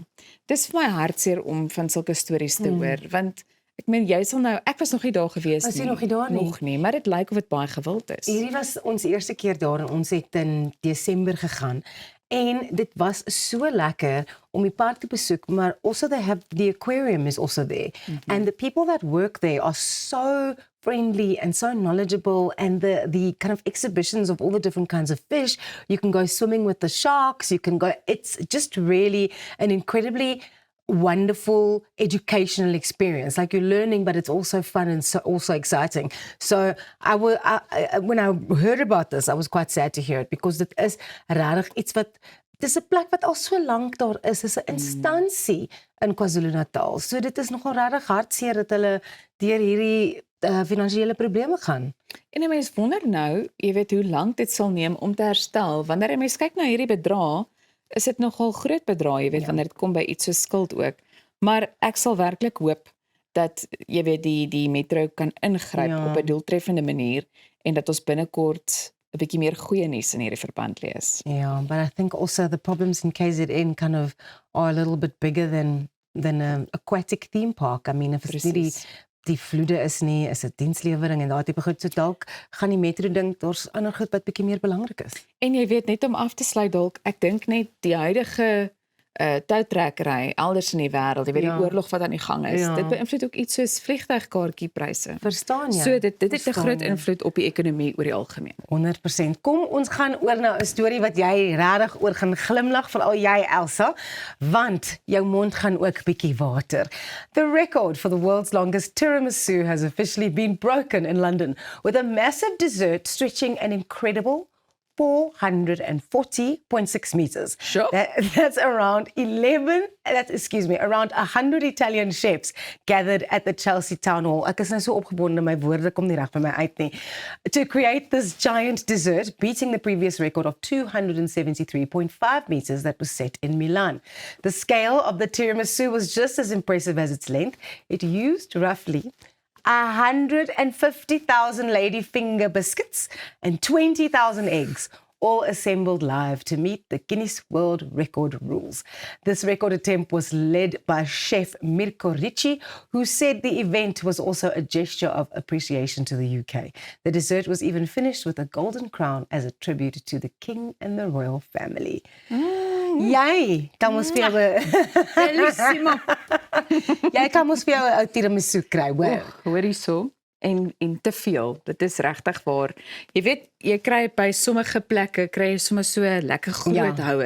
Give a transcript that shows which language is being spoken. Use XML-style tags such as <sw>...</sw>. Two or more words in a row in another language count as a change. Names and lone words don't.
<af>Dis vir my hartseer om van sulke stories te hoor, want ek meen jy sal nou, ek was nog nie daar gewees Was jy nie. nog nie daar nie? Nog nie, maar dit lyk of dit baie gewild is. Hierdie was ons eerste keer daar en ons het in Desember gegaan. En dit was so lekker om die park te besoek, maar</af> <en>also the aquarium is also there. And the people that work there are so friendly and so knowledgeable, and the kind of exhibitions of all the different kinds of fish. You can go swimming with the sharks, it's just really an incredibly wonderful educational experience. Like you're learning, but it's also fun and also exciting. So when I heard about this, I was quite sad to hear it, because</en> <af>dit is regtig iets dis 'n plek wat al so lank daar is. Dis 'n instansie in KwaZulu-Natal. So dit is nogal regtig hartseer dat hulle deur hierdie finansiële probleme gaan. En 'n mens wonder nou, jy weet hoe lank dit sal neem om te herstel. Wanneer 'n mens kyk na hierdie bedrag, is dit nogal groot bedrag, jy weet, wanneer dit kom by iets so skuld ook. Maar ek sal werklik hoop dat jy weet die metro kan ingryp op 'n doeltreffende manier en dat ons binnekort 'n bietjie meer goeie nuus in hierdie verband lees.</af> <en>Yeah, but I think also the problems in KZN kind of are a little bit bigger than an aquatic theme park. I mean, if it's</en> <af>nie die vloede is nie, is dit dienslewering en daai tipe goed. So dalk gaan die metro dink daar's ander goed wat bietjie meer belangrik is. En jy weet, net om af te sluit dalk, ek dink net die huidige toutrekkery elders in die wêreld, jy weet Ja. die oorlog wat aan die gang is. Ja. Dit beïnvloed ook iets soos vliegtuigkaartjiepryse. Verstaan jy? So dit het 'n Verstaan groot jy? invloed op die ekonomie oor die algemeen. 100%. Kom ons gaan oor na 'n storie wat jy regtig oor gaan glimlag, veral jy Elsa, want jou mond gaan ook bietjie water.</af> <en>The record for the world's longest tiramisu has officially been broken in London with a massive dessert stretching an incredible 440.6 meters. Sure. That's around 100 Italian chefs gathered at the Chelsea Town Hall.</en> <af>Ek is nou so opgebonde, my woorde kom nie reg by my uit nie.</af> <en>To create this giant dessert, beating the previous record of 273.5 meters that was set in Milan. The scale of the tiramisu was just as impressive as its length. It used roughly 150,000 ladyfinger biscuits and 20,000 eggs, all assembled live to meet the Guinness World Record rules. This record attempt was led by chef Mirko Ricci, who said the event was also a gesture of appreciation to the UK. The dessert was even finished with a golden crown as a tribute to the king and the royal family.</en> <af>Jy kan ons vir jou Bellissimo. jy kan ons vir jou 'n ou tiramisu kry, hoor. Hoor hierso. En te veel. Dit is regtig waar. Jy weet, jy kry by sommige plekke kry jy sommer so 'n lekker groot houer.</af>